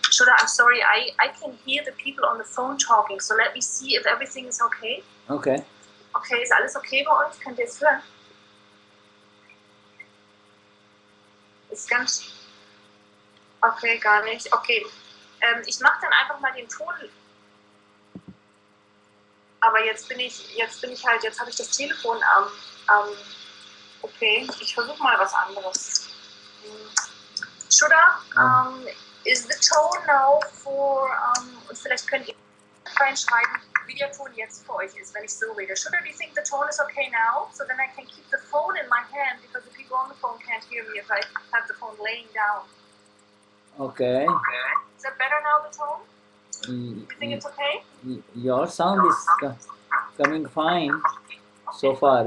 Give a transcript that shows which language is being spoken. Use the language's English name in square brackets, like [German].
[English] Shuddha, I'm sorry, I can hear the people on the phone talking, so let me see if everything is okay. Okay. [German] Okay, ist alles okay bei uns? Könnt ihr es hören? Ist ganz... Okay, gar nicht. Okay. Ich mache dann einfach mal den Ton. Aber jetzt habe ich das Telefon okay, ich versuche mal was anderes. Shuddha, [English] is the tone now for, [German] und vielleicht könnt ihr reinschreiben, wie der Ton jetzt für euch ist, wenn ich so rede. [English] Shuddha, do you think the tone is okay now? So then I can keep the phone in my hand, because the people on the phone can't hear me if I have the phone laying down. Okay. Is that better now, the tone? You think it's okay? Your sound is coming fine so far.